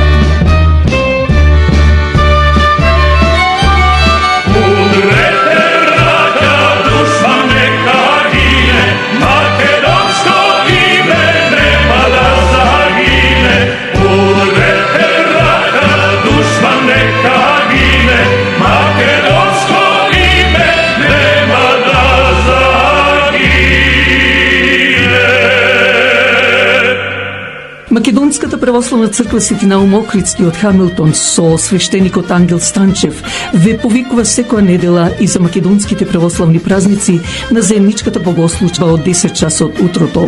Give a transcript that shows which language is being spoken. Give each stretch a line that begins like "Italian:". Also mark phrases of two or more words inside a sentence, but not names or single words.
Macedonian: Удрете раѓа, душа нека гине, македонско име нема да загине. Удрете раѓа, душа нека гине, македонско име нема да загине. Македонската православна црква Свети Наум Охридски од Хамилтон со свештеникот Ангел Станчев ве повикува секоја недела и за македонските православни празници на заедничката богослужба од 10 часот утрото.